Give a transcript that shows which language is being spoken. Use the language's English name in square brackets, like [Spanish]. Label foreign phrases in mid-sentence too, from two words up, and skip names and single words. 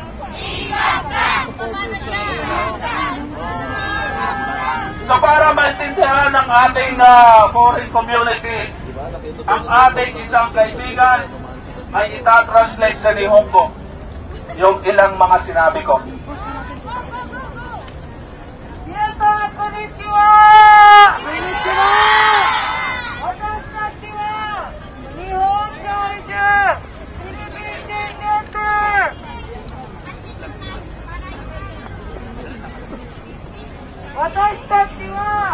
[Filipino] So para maintindihan ng ating foreign community, ang ating isang kaibigan ay itatranslate sa Nihongo yung ilang mga sinabi ko. [Japanese] みなさん、こんにちは! こんにちは! 私たちは日本がいじゅ Philippine です! 私たちは